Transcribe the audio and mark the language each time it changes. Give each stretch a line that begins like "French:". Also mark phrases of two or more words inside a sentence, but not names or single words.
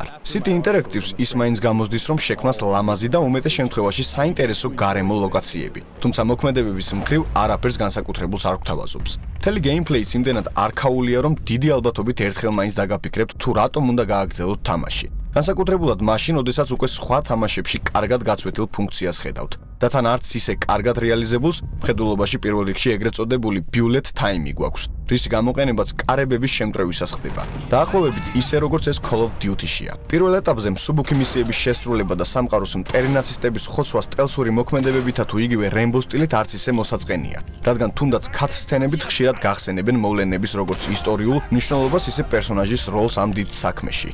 Georgian: City Interactive-ს ის მაინც გამოსდის, რომ შექმნას ლამაზი და უმეტეს შემთხვევაში საინტერესო გარემო ლოკაციები, თუმცა მოქმედებების მხრივ არაფერს განსაკუთრებულს არ გვთავაზობს. მთელი გეიმპლეიც იმდენად არქაულია, რომ დიდი ალბათობით ერთხელ მაინც დაგაფიქრებთ, თუ რატომ უნდა გააგრძელოთ თამაში. განსაკუთრებულად მაშინ, როდესაც უკვე სხვა თამაშებში კარგად გაცვეთილ ფუნქციას ხედავთ. და თან არც ისე კარგად რეალიზებულს, მხედველობაში პირველ რიგში ეგრეთ წოდებული
English: bullet time-
Georgian: ი გვაქვს, რისი გამოყენებაც კარებების შემტევისას ხდება. დაახლოებით ისე როგორც ეს Call of Duty-შია. პირველ ეტაპზე მსუბუქი მისიების შესრულება და სამყაროს მტერი ნაცისტების ხოცვა სტელსური მოქმედებებითა თუ იგივე Rainbow სტილით არც ისე მოსაწყენია, რადგან თუნდაც cut სცენებით ხშირად გახსენებენ მოვლენების როგორც ისტორიულ მნიშვნელობას, ისე პერსონაჟის როლს ამ დიდ საქმეში.